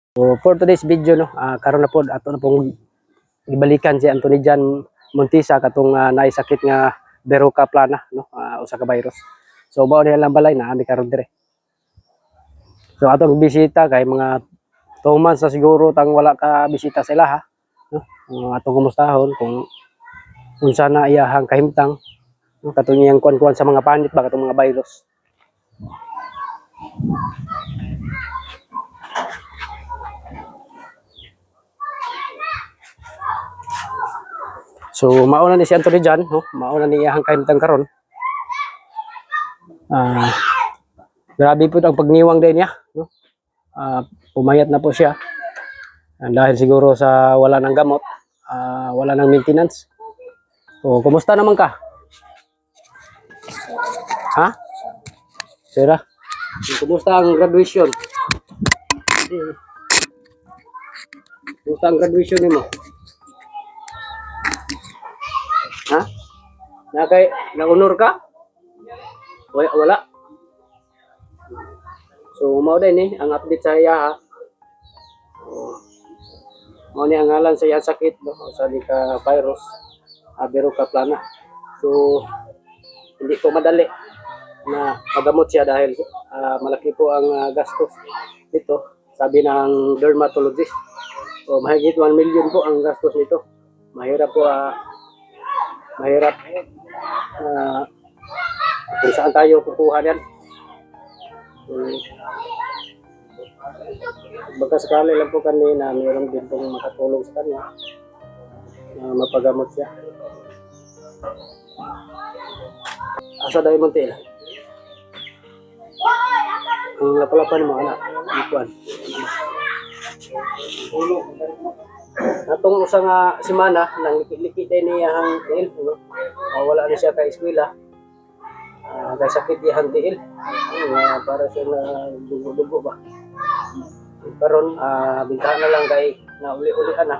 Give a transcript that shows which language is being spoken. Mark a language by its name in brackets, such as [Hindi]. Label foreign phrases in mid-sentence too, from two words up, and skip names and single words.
[English] So for today's video [Cebuano] no, karon na pod ato na pong ibalikan si Anthony Jan Montisa katong naisakit nga Verruca plana no, usa ka virus. So mao ni lang balay na ami karon dire. So atong bisita kay mga 2 months na siguro tang wala ka bisita sa ilaha no. Atong kumustahon kung unsa na iyahang kahimtang no, katong iyang kuan-kuan sa mga panit ba katong mga virus. So mauna ni si Anthony Jan no, mauna ni iyahang kahimtang karon. [Filipino] Grabe po ang pagniwang din niya no. Pumayat na po siya dahil siguro sa wala ng gamot, wala ng maintenance. [Cebuano] So kumusta naman ka? Ha? Sira? Kumusta ang graduation? Kumusta ang graduation nimo? Ha? Na-honor ka? Wala. So mao din ang update sa iya ha. Mao ni ang ngalan sa iyang sakit no, sa ka virus, Verruca plana. [Filipino] So hindi ko madali na magamot siya dahil malaki po ang gastos dito, sabi ng dermatologist. So mahigit 1 million po ang gastos nito. Mahirap po mahirap kung saan tayo kukuha yan. Baka sakali lang po kami na mayroon din pong makatulong sa kanya na mapagamot siya. [Cebuano] Asa dahil Montiel? Ang lapalapan mo anak, ikuan. Atong usa nga semana nang likit-likit niya ang tiil, no? Wala na siya ka eskwela. Kay sakit iyang tiil. Para siya na dugo-dugo ba. Karon bintahan na lang kay na uli-uli na.